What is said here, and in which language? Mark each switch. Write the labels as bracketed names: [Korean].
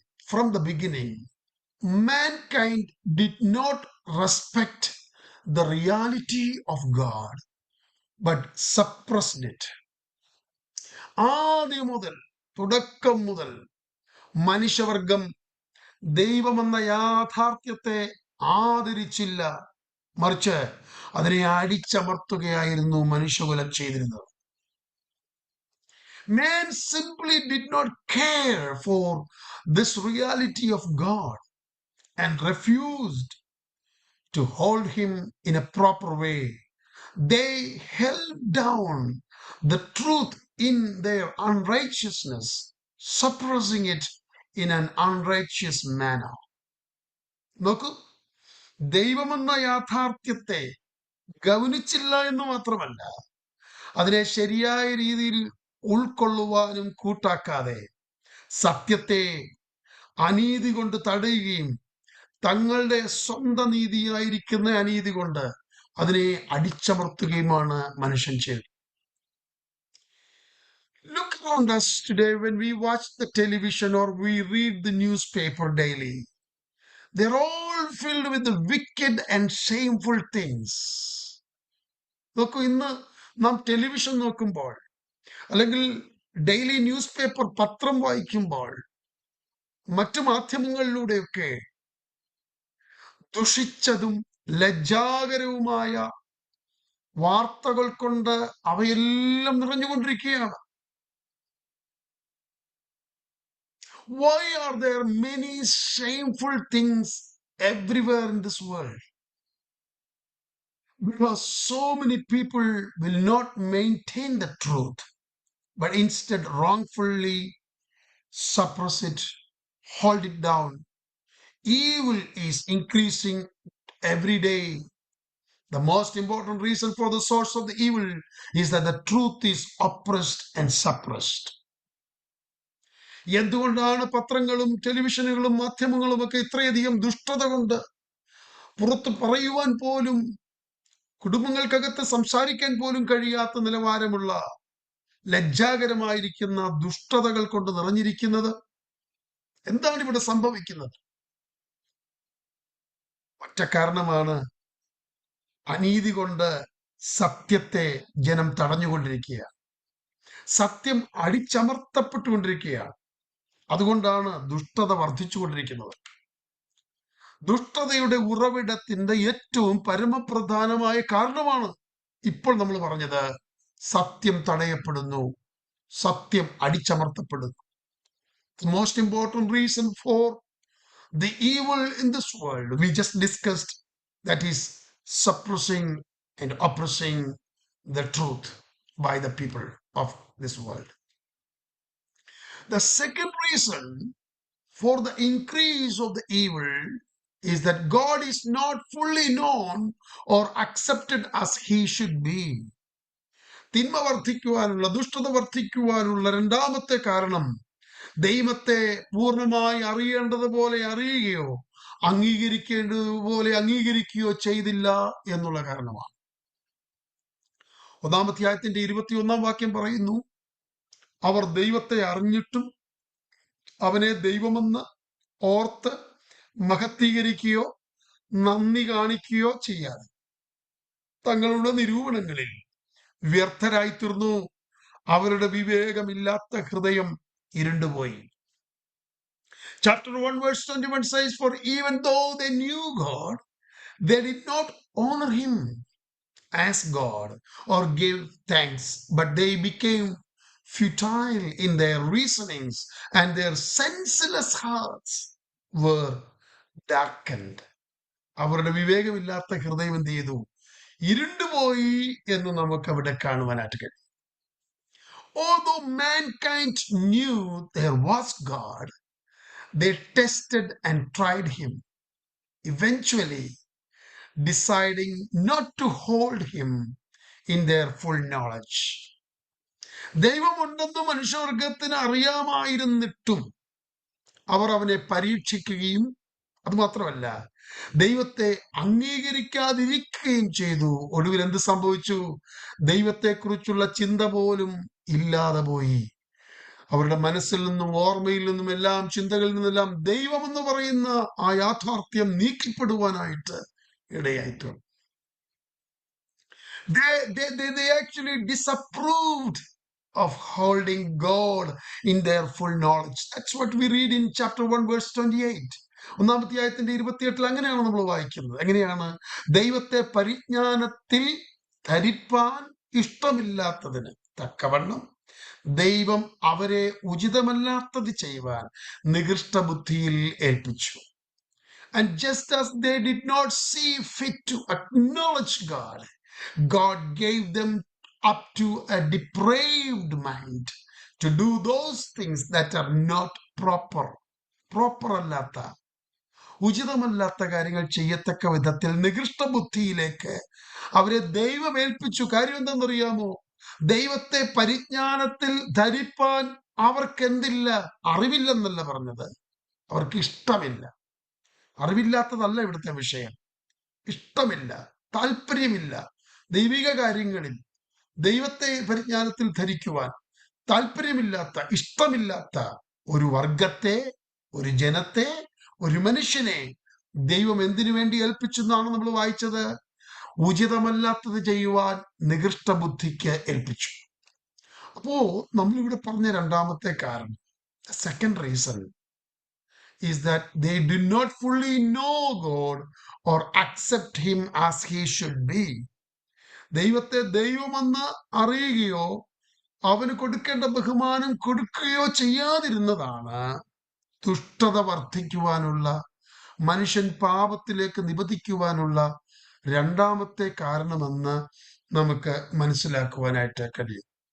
[English] From the beginning, mankind did not respect the reality of God, but suppressed it. [Malayalam] ആദ്യം മുതൽ, തുടക്കം മുതൽ മനുഷ്യവർഗം ദൈവമെന്ന യാഥാർത്ഥ്യത്തെ ആദരിച്ചില്ല, മറിച്ച് അതിനെ അടിച്ചമർത്തുകയായിരുന്നു മനുഷ്യകുലം ചെയ്തിരുന്നത്. [English] Man simply did not care for this reality of God and refused to hold him in a proper way. They held down the truth in their unrighteousness, suppressing it in an unrighteous manner. [Malayalam] നോക്കൂ, ദൈവമെന്ന യാഥാർത്ഥ്യത്തെ ഗൗനിച്ചില്ല എന്ന് മാത്രമല്ല, അതിനെ ശരിയായ രീതിയിൽ ഉൾക്കൊള്ളുവാനും കൂട്ടാക്കാതെ സത്യത്തെ അനീതി കൊണ്ട് തടയുകയും തങ്ങളുടെ സ്വന്തം നീതിയായിരിക്കുന്ന അനീതി കൊണ്ട് അതിനെ അടിച്ചമർത്തുകയുമാണ് മനുഷ്യൻ ചെയ്തത്. [English] Look around us today when we watch the television or we read the newspaper daily. They're all filled with the wicked and shameful things. [Malayalam] നോക്കൂ, ഇന്ന് നാം ടെലിവിഷൻ നോക്കുമ്പോൾ അല്ലെങ്കിൽ [English] daily newspaper [Malayalam] പത്രം വായിക്കുമ്പോൾ മറ്റു മാധ്യമങ്ങളിലൂടെയൊക്കെ ദുഷിച്ചതും ലജ്ജാകരവുമായ വാർത്തകൾ കൊണ്ട് അവയെല്ലാം നിറഞ്ഞുകൊണ്ടിരിക്കുകയാണ്. [English] Why are there many shameful things everywhere in this world? Because so many people will not maintain the truth, but instead wrongfully suppress it, hold it down. Evil is increasing every day. The most important reason for the source of the evil is that the truth is oppressed and suppressed. [Malayalam] എന്തുകൊണ്ടാണ് പത്രങ്ങളും ടെലിവിഷനുകളും മാധ്യമങ്ങളും ഒക്കെ ഇത്രയധികം ദുഷ്ടത കൊണ്ട് പുറത്ത് പറയുവാൻ പോലും, കുടുംബങ്ങൾക്കകത്ത് സംസാരിക്കാൻ പോലും കഴിയാത്ത നിലവാരമുള്ള ലജ്ജാകരമായിരിക്കുന്ന ദുഷ്ടതകൾ കൊണ്ട് നിറഞ്ഞിരിക്കുന്നത്? എന്താണ് ഇവിടെ സംഭവിക്കുന്നത്? ഒറ്റ കാരണമാണ്, അനീതി കൊണ്ട് സത്യത്തെ ജനം തടഞ്ഞുകൊണ്ടിരിക്കുക, സത്യം അടിച്ചമർത്തപ്പെട്ടുകൊണ്ടിരിക്കുകയാണ്. അതുകൊണ്ടാണ് ദുഷ്ടത വർദ്ധിച്ചുകൊണ്ടിരിക്കുന്നത്. ദുഷ്ടതയുടെ ഉറവിടത്തിന്റെ ഏറ്റവും പരമപ്രധാനമായ കാരണമാണ് ഇപ്പോൾ നമ്മൾ പറഞ്ഞത്. സത്യം തടയപ്പെടുന്നു, സത്യം അടിച്ചമർത്തപ്പെടുന്നു. [English] The most important reason for the evil in this world we just discussed, that is suppressing and oppressing the truth by the people of this world. The second reason for the increase of the evil is that God is not fully known or accepted as he should be. [Malayalam] തിന്മ വർദ്ധിക്കുവാനുള്ള, ദുഷ്ടത വർദ്ധിക്കുവാനുള്ള രണ്ടാമത്തെ കാരണം ദൈവത്തെ പൂർണ്ണമായി അറിയേണ്ടതുപോലെ അറിയുകയോ അംഗീകരിക്കേണ്ടതുപോലെ അംഗീകരിക്കുകയോ ചെയ്തില്ല എന്നുള്ള കാരണമാണ്. 1-ാം അധ്യായത്തിന്റെ 21-ാം വാക്യം പറയുന്നു, അവർ ദൈവത്തെ അറിഞ്ഞിട്ടും അവനെ ദൈവമെന്ന് ഓർത്ത് മഹത്വീകരിക്കുകയോ നന്ദി കാണിക്കുകയോ ചെയ്യാതെ തങ്ങളുടെ നിരൂപണങ്ങളിൽ വ്യർത്ഥരായി തീർന്നു. അവരുടെ വിവേകമില്ലാത്ത ഹൃദയം ഇരുണ്ടുപോയി. [English] Chapter 1 verse 21 says, for even though they knew God, they did not honor him as God or give thanks, but they became futile in their reasonings and their senseless hearts were darkened. [Malayalam] അവരുടെ വിവേകമില്ലാത്ത ഹൃദയം എന്ത് ചെയ്തു? ഇരുണ്ടുപോയി എന്ന് നമുക്ക് അവിടെ കാണുവാനായിട്ട് കഴിയും. [English] Although mankind knew there was God, they tested and tried him, eventually deciding not to hold him in their full knowledge. [Malayalam] ദൈവമുണ്ടെന്ന് മനുഷ്യവർഗത്തിന് അറിയാമായിരുന്നിട്ടും അവർ അവനെ പരീക്ഷിക്കുകയും അതുമാത്രമല്ല ദൈവത്തെ അംഗീകരിക്കാതിരിക്കുകയും ചെയ്തു. ഒടുവിൽ എന്ത് സംഭവിച്ചു? ദൈവത്തെക്കുറിച്ചുള്ള ചിന്ത പോലും ഇല്ലാതെ പോയി. അവരുടെ മനസ്സിൽ നിന്നും ഓർമ്മയിൽ നിന്നും എല്ലാം ചിന്തകളിൽ നിന്നെല്ലാം ദൈവം എന്ന് പറയുന്ന ആ യാഥാർത്ഥ്യം നീക്കപ്പെടുവാനായിട്ട് ഇടയായിട്ടുണ്ട്. [English] They actually disapproved of holding God in their full knowledge. That's what we read in chapter 1 verse 28. [Malayalam] 1-ാം അധ്യായത്തിന്റെ 28 അങ്ങനെയാണ് നമ്മൾ വായിക്കുന്നത്. എങ്ങനെയാണ്? ദൈവത്തെ പരിജ്ഞാനത്തിൽ ധരിപ്പാൻ ഇഷ്ടമില്ലാത്തതിന് തക്കവണ്ണം ദൈവം അവരെ ഉചിതമല്ലാത്തത് ചെയ്യുവാൻ നികൃഷ്ട ബുദ്ധിയിൽ ഏൽപ്പിച്ചു. [English] And just as they did not see fit to acknowledge God, God gave them up to a depraved mind to do those things that are not proper. [Malayalam] അല്ലാത്ത, ഉചിതമല്ലാത്ത കാര്യങ്ങൾ ചെയ്യത്തക്ക വിധത്തിൽ നികൃഷ്ട ബുദ്ധിയിലേക്ക് അവരെ ദൈവം ഏൽപ്പിച്ചു. കാര്യം എന്താണെന്നറിയാമോ? ദൈവത്തെ പരിജ്ഞാനത്തിൽ ധരിപ്പാൻ അവർക്ക് എന്തില്ല? അറിവില്ലെന്നല്ല പറഞ്ഞത്, അവർക്ക് ഇഷ്ടമില്ല. അറിവില്ലാത്തതല്ല ഇവിടുത്തെ വിഷയം. ഇഷ്ടമില്ല, താല്പര്യമില്ല. ദൈവിക കാര്യങ്ങളിൽ ദൈവത്തെ പരിജ്ഞാനത്തിൽ ധരിക്കുവാൻ താല്പര്യമില്ലാത്ത, ഇഷ്ടമില്ലാത്ത ഒരു വർഗത്തെ, ഒരു ജനത്തെ, ഒരു മനുഷ്യനെ ദൈവം എന്തിനു വേണ്ടി ഏൽപ്പിച്ചെന്നാണ് നമ്മൾ വായിച്ചത്? ഉചിതമല്ലാത്തത് ചെയ്യുവാൻ നികൃഷ്ട ബുദ്ധിക്ക് ഏൽപ്പിച്ചു. അപ്പോ നമ്മളിവിടെ പറഞ്ഞ രണ്ടാമത്തെ കാരണം, [English] Second reason is that they did not fully know God or accept him as he should be. [Malayalam] ദൈവത്തെ ദൈവമെന്ന് അറിയുകയോ അവന് കൊടുക്കേണ്ട ബഹുമാനം കൊടുക്കുകയോ ചെയ്യാതിരുന്നതാണ് ദുഷ്ടത വർദ്ധിക്കുവാനുള്ള, മനുഷ്യൻ പാപത്തിലേക്ക് നിബന്ധിക്കുവാനുള്ള രണ്ടാമത്തെ കാരണമെന്ന് നമുക്ക് മനസ്സിലാക്കുവാനായിട്ട് കഴിയും.